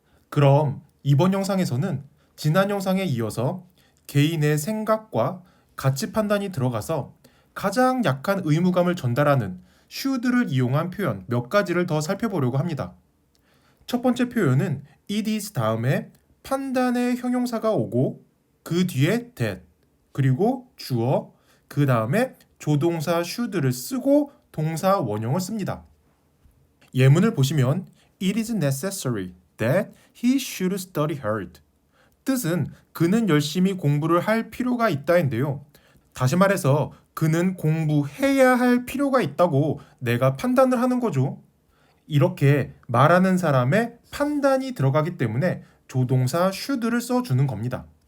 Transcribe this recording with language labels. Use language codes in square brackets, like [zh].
[ko] 그럼 이번 영상에서는 지난 영상에 이어서 개인의 생각과 가치 판단이 들어가서 가장 약한 의무감을 전달하는 should를 이용한 표현 몇 가지를 더 살펴보려고 합니다. 첫 번째 표현은 it is 다음에 판단의 형용사가 오고 그 뒤에 that, 그리고 주어, 그 다음에 조동사 should를 쓰고 동사 원형을 씁니다. 예문을 보시면 [en] it is necessary that he should study hard. [ko] 뜻은 그는 열심히 공부를 할 필요가 있다인데요. 다시 말해서 그는 공부해야 할 필요가 있다고 내가 판단을 하는 거죠. 이렇게 말하는 사람의 판단이 들어가기 때문에 조동사 should를 써주는 겁니다.